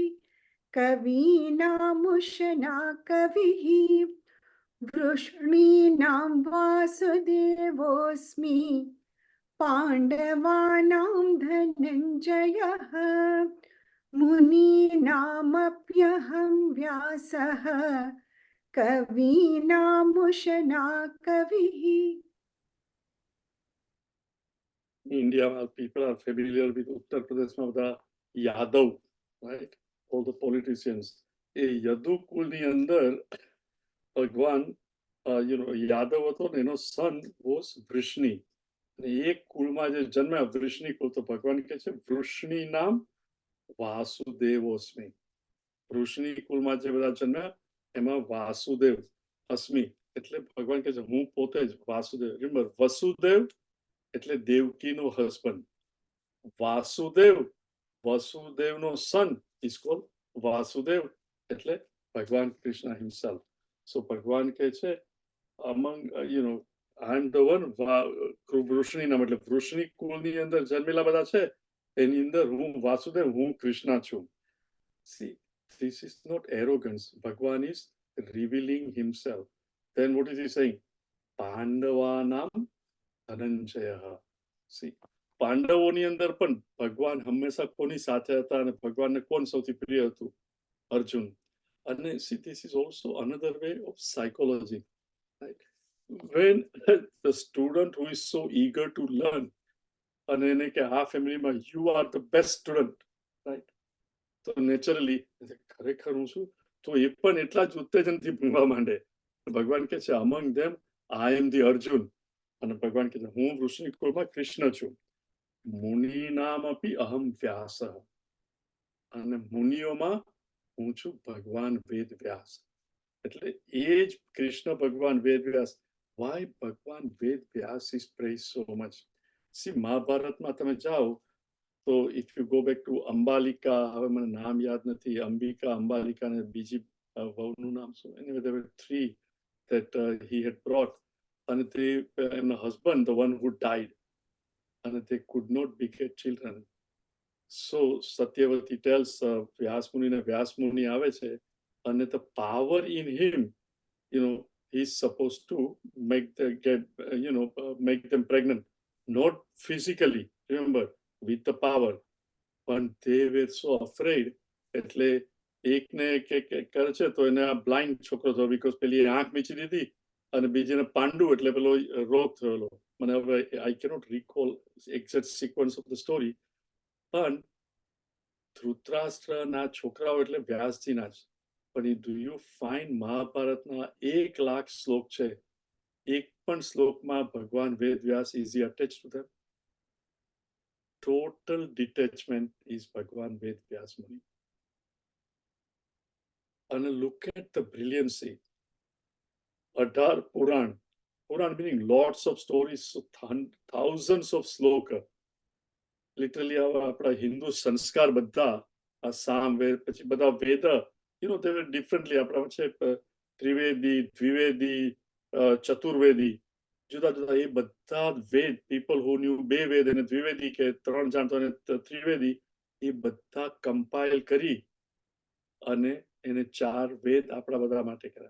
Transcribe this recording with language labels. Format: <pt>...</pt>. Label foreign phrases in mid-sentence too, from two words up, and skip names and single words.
<sa>कवीनामुशना कविः, वृष्णीनां वासुदेवोऽस्मि, पाण्डवानां धनञ्जयः, मुनीनामप्यहं व्यासः कवीनामुशना कविः.</sa> <en>India, people are familiar with Uttar Pradesh</en> <gu>માં બધા યાદવ,</gu> <en>right? All the politicians.</en> <gu>એ યદુ કુલની અંદર ભગવાન યાદવ હતો ને એનો</gu> <en>son was</en> <gu>વૃષ્ણિ. અને એક કુળમાં જે જન્મ્યા વૃષ્ણિ કુળ, તો ભગવાન કહે છે વૃષ્ણિ નામ વાસુદેવોસ્મિ. વૃષ્ણિ કુળમાં જે બધા જન્મ્યા એમાં</gu> <sa>વાસુદેવ અસ્મિ</sa> <gu>એટલે ભગવાન કહે છે હું પોતે જ વાસુદેવ. રિમેમ્બર, વસુદેવ એટલે દેવકીનો હસબન્ડ. વાસુદેવ, વસુદેવનો</gu> <en>son is called</en> <gu>વાસુદેવ એટલે ભગવાન કૃષ્ણ હિમસેલ્ફ. સો ભગવાન કહે છે</gu> <en>among I am the one,</en> <sa>વૃષ્ણિ નામ</sa> <gu>એટલે વૃષ્ણિ કુળની અંદર જન્મેલા બધા છે એની અંદર હું વાસુદેવ, હું કૃષ્ણ છું.</gu> <en>See, this is not arrogance. Bhagwan is revealing himself. Then what is he saying?</en> <sa>પાંડવાનામ ધનંજય.</sa> <gu>See, પાંડવોની અંદર પણ ભગવાન હંમેશા કોની સાથે હતા અને ભગવાનને કોણ સૌથી પ્રિય હતું? અર્જુન.</gu> <en>અને see, this is also another way of psychology, right? When the student who is so eager to learn</en> <gu>અને એને કે આ ફેમિલીમાં</gu> <en>you are the best student, right?</en> <gu>તો નેચરલી ખરેખર હું છું, તો એ પણ એટલા જ ઉત્તેજનથી ભણવા માંડે. ભગવાન કહે છે</gu> <en>among them I am the Arjun.</en> <gu>અને ભગવાન કહે છે હું વૃષ્ણિ કુળમાં કૃષ્ણ છું.</gu> <sa>મુનિનામ અપી અહમ વ્યાસ.</sa> <gu>અને મુનિઓમાં હું છું ભગવાન વેદ વ્યાસ. એટલે એ જ કૃષ્ણ ભગવાન વેદ વ્યાસ.</gu> <en>Why ભગવાન વેદ વ્યાસ is praised so much? See,</en> <gu>મહાભારતમાં તમે જાઓ તો</gu> <en>if you go back to</en> <gu>અંબાલિકા, હવે મને નામ યાદ નથી, અંબિકા, અંબાલિકા અને બીજી વહુનું નામ શું?</gu> <en>Anyway, there were three that he had brought.</en> <gu>અને તે એમના</gu> <en>husband, the one who died, and they could not beget children. So Satyavati tells Vyas Muni</en> <gu>આવે છે અને</gu> <en>the power in him, he's supposed to make them pregnant, not physically, remember, with the power, but they were so afraid.</en> <gu>એટલે એકને કરે છે તો એને આ બ્લાઇન્ડ છોકરો થયો બીકોઝ પેલી આંખ મીચી દીધી અને બીજીને પાંડુ એટલે પેલો રોગ થયેલો. મને હવે</gu> <en>I cannot recall exact sequence of the story,</en> <gu>પણ ધૃતરાષ્ટ્રના છોકરાઓ એટલે વ્યાસજીના જ. પણ</gu> <en>do you find</en> <gu>મહાભારતના 1,00,000 શ્લોક છે, એક પણ શ્લોકમાં ભગવાન વેદ વ્યાસ</gu> <en>is he attached to them? Total detachment is Bhagwan Ved Vyas Muni. And look at the brilliancy. Adhar Puran meaning lots of stories, thousands of sloka.</en> <gu>Literally આપણા હિન્દુ સંસ્કાર બધા આ સામ વેદ પછી બધા વેદ,</gu> <en>they were differently.</en> <gu>આપણા છે ત્રિવેદી, દ્વિવેદી, ચતુર્વેદી, જુદા જુદા એ બધા વેદ.</gu> <en>people who knew</en> <gu>બે વેદ અને દ્વિવેદી કે ત્રણ જાણતો અને ત્રિવેદી, એ બધા કમ્પાઇલ કરી અને એને 4 વેદ આપણા બધા માટે કર્યા.</gu>